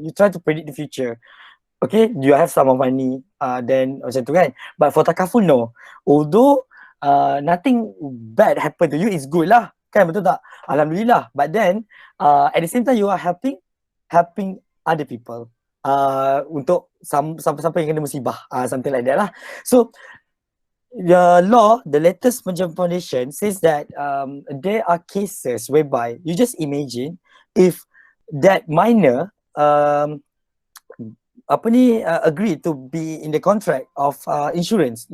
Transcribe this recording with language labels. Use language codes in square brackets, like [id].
[en] You try to predict the future. Okay, do you have some of money? Then [ms] macam tu kan. [en] But for takaful, no. Although nothing bad happen to you, is good lah. [ms] Kan, betul tak? [en] Alhamdulillah. But then at the same time you are helping other people. [ms] Untuk sampai yang kena musibah. [en] Something like that lah. So the law, the latest foundation says that there are cases whereby you just imagine if that minor agree to be in the contract of insurance.